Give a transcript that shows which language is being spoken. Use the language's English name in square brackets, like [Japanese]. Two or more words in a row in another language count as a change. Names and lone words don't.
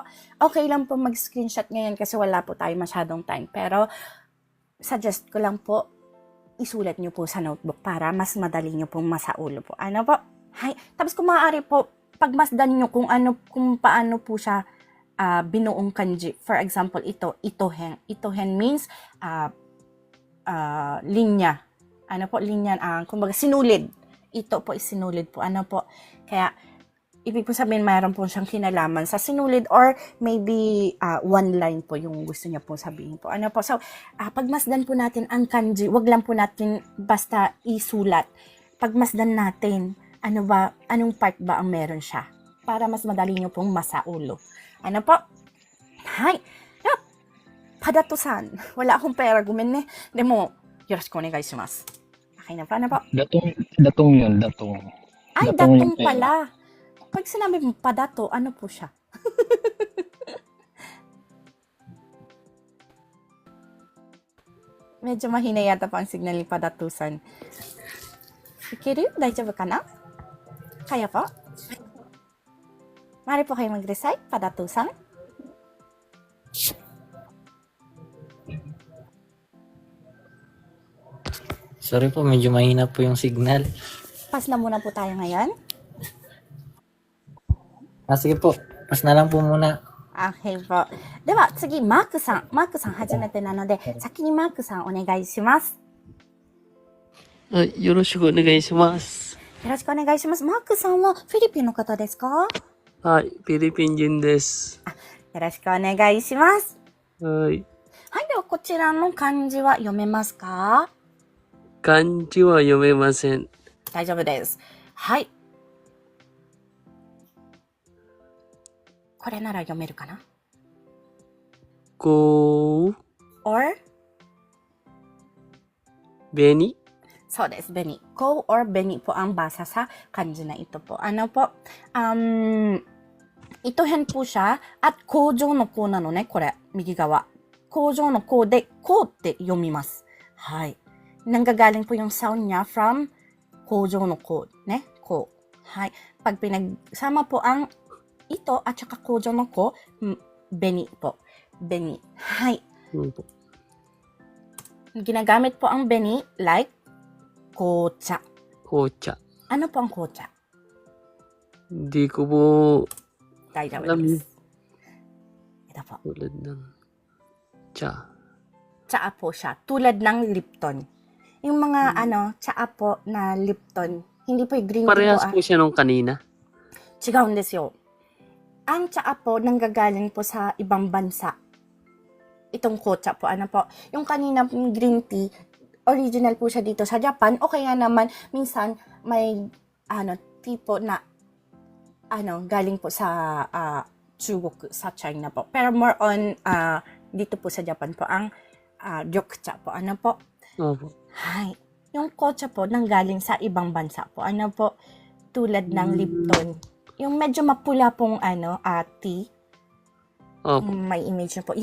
[Filipino] Okay lang po mag-screenshot ngayon kasi wala po tayo masyadong time. Pero, suggest ko lang po, isulat nyo po sa notebook para mas madali nyo pong masaulo po. Ano po? Hay. Tapos kung maaari po, pagmasdan nyo kung paano po siya binuong kanji. [English] For example, [Filipino] itohen. Itohen means linya. Ano po? Linya, kumbaga sinulid. Ito po is sinulid po. Ano po? Kaya, ibig po sabihin, mayroon po siyang kinalaman sa sinulid or [English] maybe one line [Filipino] po yung gusto niya po sabihin po. Ano po? So, pagmasdan po natin ang kanji, wag lang po natin basta isulat. Pagmasdan natin, anong part ba ang meron siya? Para mas madali nyo pong masaulo. Ano po? Hay. Yup. Padato-san. Wala akong pera. [Japanese] Gumin Demo, よろしくお願いします. [Filipino] Okay na pa. Ano po? Datong yun, datong. Ay, datong pala. Pag sinabi mo padato, ano po siya? Medyo mahina yata pa ang signal ni Padato-san. [Japanese] いける？大丈夫かな? [Filipino] Kaya po? Mari po kayo mag-recite, Padato-san. Sorry po, medyo mahina po yung signal. Pass na muna po tayo ngayon. Sige po, pas na lang po muna. Okay po. [Japanese] では、次, Mark-san. Mark-san, 初めてなので、先に Mark-san, お願いします. はい、よろしくお願いします。よろしくお願いします。マークさんはフィリピンの方ですか？はい、フィリピン人です。よろしくお願いします。はい。はい、ではこちらの漢字は読めますか？漢字は読めません。大丈夫です。はい。これなら読めるかな？こう、 or? 紅？そうです。 [Filipino] 紅。ko or 紅po ang basa sa kanji na ito po. Ano po? Itohen po siya at [Japanese] 工場の工なのね, これ、右側。工場の工で、コって読みます。 [Filipino] はい。Nanggagaling po yung sound niya from [Japanese] 工場の工、ね? [Filipino] Ko. Hay. Pag pinagsama po ang ito at saka [Japanese] 工場の工, [Filipino] beni po. Beni. Hay. Ginagamit po ang beni like kocha. Kocha. Ano po ang kocha? Hindi ko po [Japanese] 大丈夫です. [Filipino] Ito po. tulad ng cha. Tsaa po siya. Tulad ng Lipton. Yung mga tsaa po na Lipton, hindi po yung [English] green tea [Filipino] Parehas po. po siya nung kanina. [Japanese] 違うんですよ. [Filipino] Ang tsaa po nanggagaling po sa ibang bansa. Itong kocha po, ano po. Yung kanina [English] green tea, [Filipino] original po siya dito sa Japan. O kaya naman, minsan, may, tipo na, galing po sa, Chugok, sa China po. Pero [English] more on, [Filipino] dito po sa Japan po, ang, Ryokucha po, ano po. Opo. Hay. Yung kocha po, nanggaling sa ibang bansa po. Ano po, tulad ng Lipton. Yung medyo mapula pong, tea, Opo. May image na po.